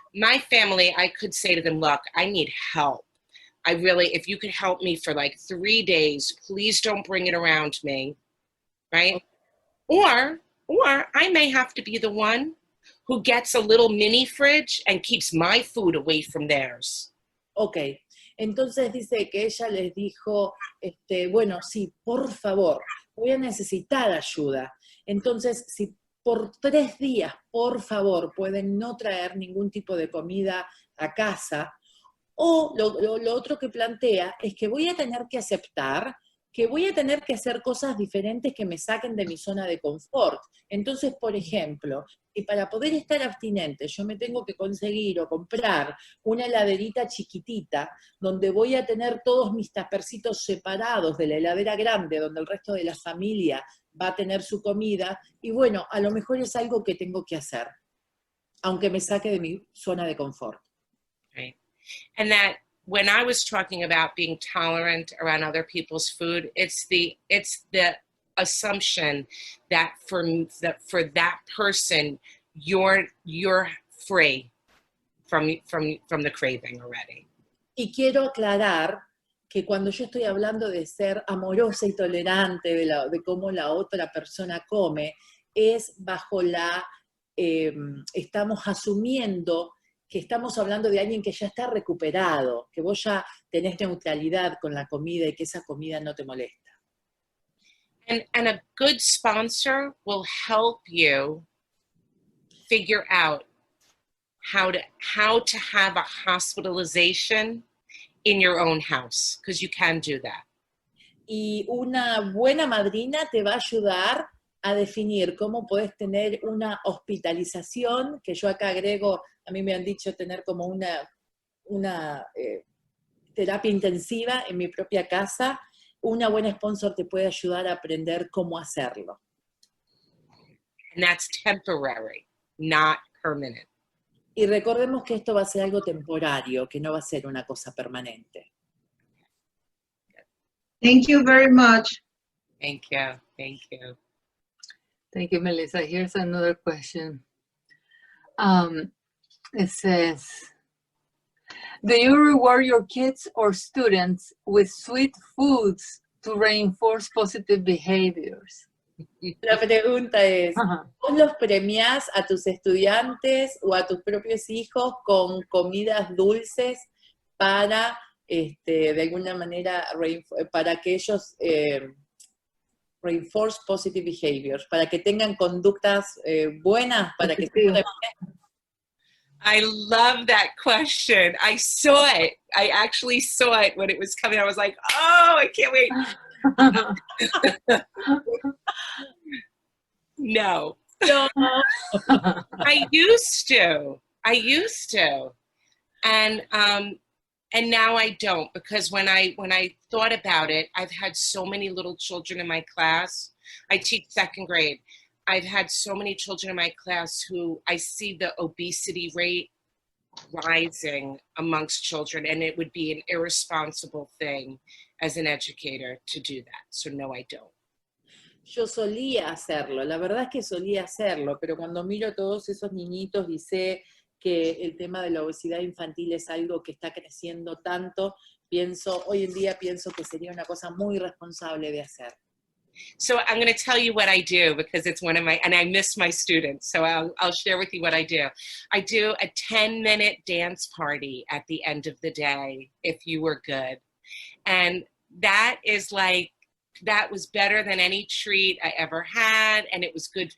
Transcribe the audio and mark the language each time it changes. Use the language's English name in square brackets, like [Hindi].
[English] My family, I could say to them, look, I need help. If you could help me for like 3 days, please don't bring it around me, right? Or I may have to be the one who gets a little mini fridge and keeps my food away from theirs. Okay. [Spanish] Entonces dice que ella les dijo, bueno, sí, por favor, voy a necesitar ayuda. Entonces, si por 3 días, por favor, pueden no traer ningún tipo de comida a casa, o lo otro que plantea es que voy a tener que aceptar que voy a tener que hacer cosas diferentes que me saquen de mi zona de confort. Entonces, por ejemplo, y para poder estar abstinente, yo me tengo que conseguir o comprar una heladerita chiquitita, donde voy a tener todos mis tapercitos separados de la heladera grande, donde el resto de la familia va a tener su comida, y bueno, a lo mejor es algo que tengo que hacer, aunque me saque de mi zona de confort. [English] Right. And that when I was talking about being tolerant around other people's food, it's the assumption that for that person, you're free from the craving already. [Spanish] Y quiero aclarar que cuando yo estoy hablando de ser amorosa y tolerante de cómo la otra persona come, es bajo estamos asumiendo que estamos hablando de alguien que ya está recuperado, que vos ya tenés neutralidad con la comida y que esa comida no te molesta. [English] And a good sponsor will help you figure out how to have a hospitalization in your own house, because you can do that. [Spanish] Y una buena madrina te va a ayudar a definir cómo podés tener una hospitalización, que yo acá agrego, a mí me han dicho tener como una terapia intensiva en mi propia casa. Una buena sponsor te puede ayudar a aprender cómo hacerlo. [English] And that's temporary, not permanent. [Spanish] Y recordemos que esto va a ser algo temporario, que no va a ser una cosa permanente. [English] Thank you very much. Thank you. Thank you. Thank you, Melissa. Here's another question. It says, do you reward your kids or students with sweet foods to reinforce positive behaviors? [Spanish] La pregunta es, ¿vos los premiás a tus estudiantes o a tus propios hijos con comidas dulces para, de alguna manera, para que ellos [English] reinforce positive behaviors, [Spanish] para que tengan conductas buenas, para que [English] I love that question. I saw it. I actually saw it when it was coming. I was like, oh, I can't wait. No. I used to. And now I don't, because when I thought about it, I've had so many little children in my class I teach second grade. I've had so many children in my class who I see the obesity rate rising amongst children, and it would be an irresponsible thing as an educator to do that. So no, I don't. [Spanish] Yo solía hacerlo, la verdad es que solía hacerlo, pero cuando miro a todos esos niñitos y sé que el tema de la obesidad infantil es algo que está creciendo tanto, hoy en día pienso que sería una cosa muy responsable de hacer. [English] So I'm going to tell you what I do, because it's one of my, and I miss my students, so I'll share with you what I do. I do a 10-minute dance party at the end of the day, if you were good. And that is like, that was better than any treat I ever had, and it was good.